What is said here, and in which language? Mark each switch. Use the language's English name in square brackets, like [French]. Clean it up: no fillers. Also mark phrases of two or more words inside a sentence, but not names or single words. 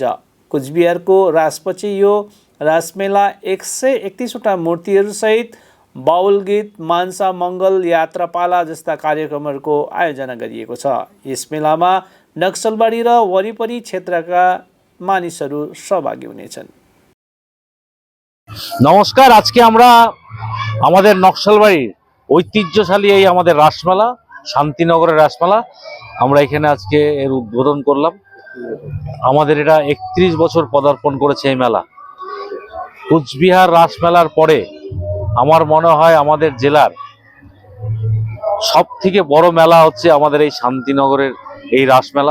[Nepali] कुचबिहारको रासपछि यो रासमेला 131वटा मूर्तिहरूसहित बाउल गीत, मान्सा मङ्गल, यात्रापाला जस्ता कार्यक्रमहरूको आयोजना गरिएको छ। यस मेलामा नक्सलबारी र वरिपरि क्षेत्रका मानिसहरू सहभागी हुनेछन्। [Bangla] नमस्कार, আজকে আমরা আমাদের নকশালবাড়ির ঐতিহ্যশালী এই আমাদের রাসমেলা, শান্তিনগরের রাসমেলা, আমরা এখানে আজকে এর উদ্বোধন করলাম। আমাদের এটা 31 বছর পদার্পণ করেছে এই মেলা। কুচবিহার রাসমেলার পরে আমার মনে হয় আমাদের জেলার সবথেকে বড় মেলা হচ্ছে আমাদের এই শান্তিনগরের এই রাসমেলা।